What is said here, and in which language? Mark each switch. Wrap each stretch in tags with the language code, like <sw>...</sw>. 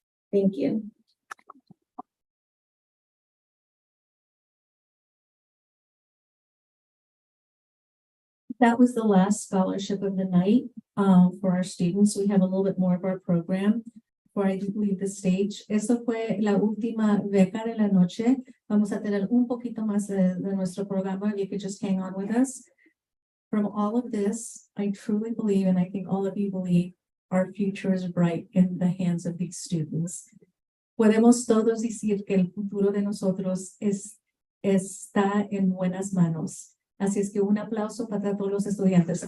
<en>Thank you. That was the last scholarship of the night for our students. We have a little bit more of our program before I leave the stage.</en> <es>Eso fue la última beca de la noche. Vamos a tener un poquito más de nuestro programa.</es> <en>You could just hang on with us. From all of this, I truly believe, and I think all of you believe, our future is bright in the hands of these students.</en> <es>Podemos todos decir que el futuro de nosotros está en buenas manos. Así es que un aplauso para todos los estudiantes.</es>